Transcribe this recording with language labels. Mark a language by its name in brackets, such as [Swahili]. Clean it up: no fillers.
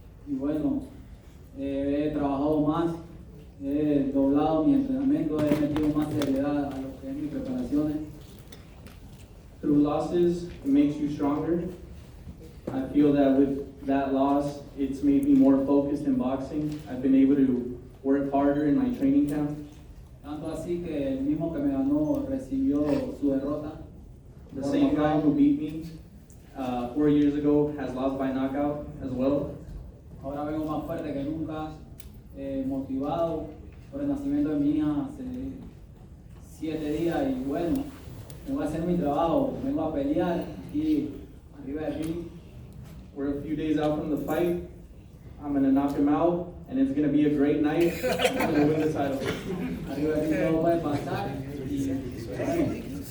[Spanish] Y bueno, he trabajado más, he doblado mi entrenamiento, he metido más seriedad a lo que es mis preparaciones. [English] Through losses, it makes you stronger. I feel that with that loss, it's made me more focused in boxing. I've been able to work harder in my training camp. [Spanish] Tanto así que el mismo que me ganó recibió su derrota. [English] The same guy who beat me 4 years ago has lost by knockout as well. [Spanish] Ahora vengo más fuerte que nunca, motivado por el nacimiento de mi hija hace 7 días y bueno, vengo a hacer mi trabajo, vengo a pelear aquí arriba de mí. [English] We're a few days out from the fight. I'm gonna knock him out, and it's gonna be a great night. I'm gonna win the title. [Spanish] Arriba de mí todo puede pasar y